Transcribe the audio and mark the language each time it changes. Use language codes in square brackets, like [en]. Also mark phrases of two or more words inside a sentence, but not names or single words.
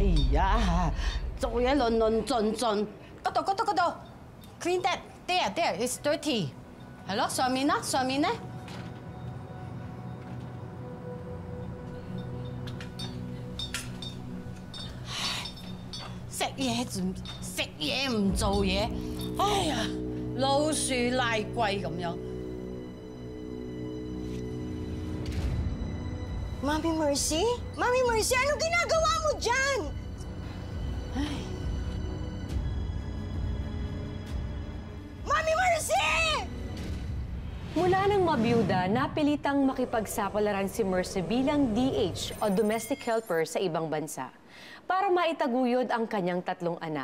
[yue] 呀，做嘢論論盡盡，嗰度 ， [en] clean that there it's dirty， [yue] 係咯，上面啦，上面咧，食嘢唔做嘢，哎呀，老鼠拉龜咁樣。 [tl] Mami Mercy? Mami Mercy, anong ginagawa mo dyan? Ay. Mami Mercy! Mula nang mabiyuda, napilitang makipagsapalaran si Mercy bilang DH o domestic helper sa ibang bansa para maitaguyod ang kanyang 3 anak.